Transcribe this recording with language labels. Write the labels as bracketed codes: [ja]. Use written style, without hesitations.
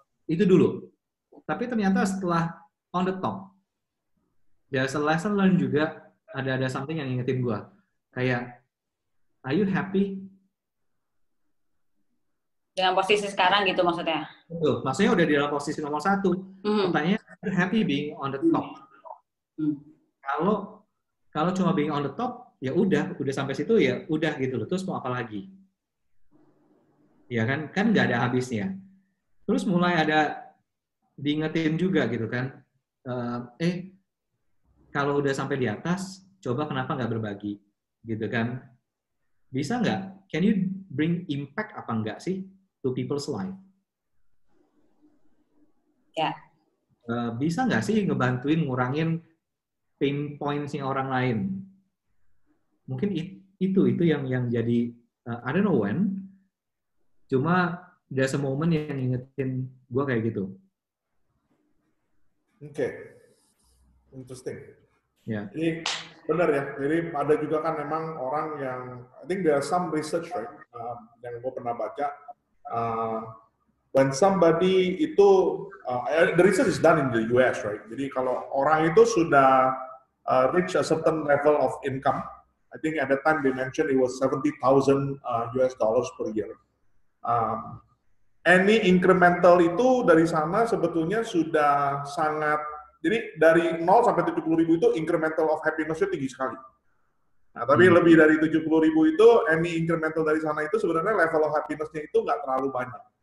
[id] Itu dulu. Tapi ternyata setelah [en] on the top, there's a lesson learned [id] juga, ada something yang ngingetin gue. Kayak, [en] are you happy? [id] Dengan posisi sekarang gitu maksudnya? Betul, maksudnya udah di dalam posisi nomor 1. Pertanyaannya, [en] are you happy being on the top? [id] Kalau cuma [en] being on the top, [id] ya udah sampai situ ya udah gitu loh. Terus mau apa lagi? Ya kan nggak ada habisnya. Terus mulai ada diingetin juga gitu kan, kalau udah sampai di atas, coba kenapa nggak berbagi, gitu kan? Bisa nggak? [en] Can you bring impact [id] apa enggak sih [en] to people's life? [id] Ya. Bisa nggak sih ngebantuin ngurangin pain points-nya orang lain? Mungkin itu yang jadi [en] I don't know when, [id] cuma [en] there's a moment [id] yang ngingetin gue kayak gitu. [en] Oke. Interesting. Yeah. [id] Jadi benar ya. Jadi ada juga kan memang orang yang, [en] I think there are some research right, [id] yang gue pernah baca. [en] When somebody itu, the research is done in the US, right? [id] Jadi kalau orang itu sudah [en] reach a certain level of income, I think at that time they mentioned it was 70,000 US dollars per year. Any incremental [id] itu dari sana sebetulnya sudah sangat, jadi dari 0 sampai 70.000 itu [en] incremental of happiness- [id] nya tinggi sekali. Nah, tapi lebih dari 70.000 itu, [en] any incremental [id] dari sana itu sebenarnya [en] level of happiness- [id] nya itu nggak terlalu banyak.